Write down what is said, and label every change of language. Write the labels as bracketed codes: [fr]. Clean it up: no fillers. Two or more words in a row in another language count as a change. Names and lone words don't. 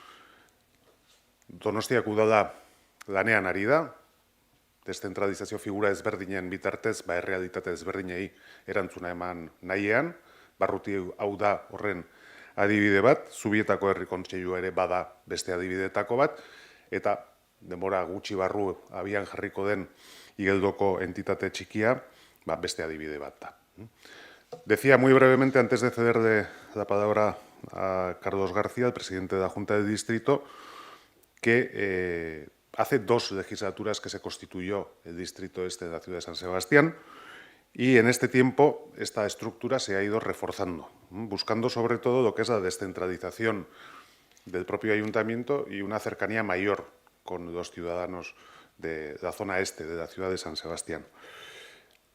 [eu] Donostiak udala lanean ari da, deszentralizazio figura ezberdinen bitartez, errealitate ezberdinei erantzuna eman nahiean, Barruti hau da horren adibide bat, Zubietako Herri Kontseilua ere bada beste adibidetako bat, eta denbora gutxi barru abian jarriko den Igeldoko entitate txikia, beste adibide bat da. [es] Decía muy brevemente, antes de ceder la palabra a Carlos García, el presidente de la Junta del Distrito, que hace 2 legislaturas que se constituyó el Distrito Este de la ciudad de San Sebastián, y en este tiempo esta estructura se ha ido reforzando, buscando sobre todo lo que es la descentralización del propio ayuntamiento y una cercanía mayor con los ciudadanos de la zona este de la ciudad de San Sebastián.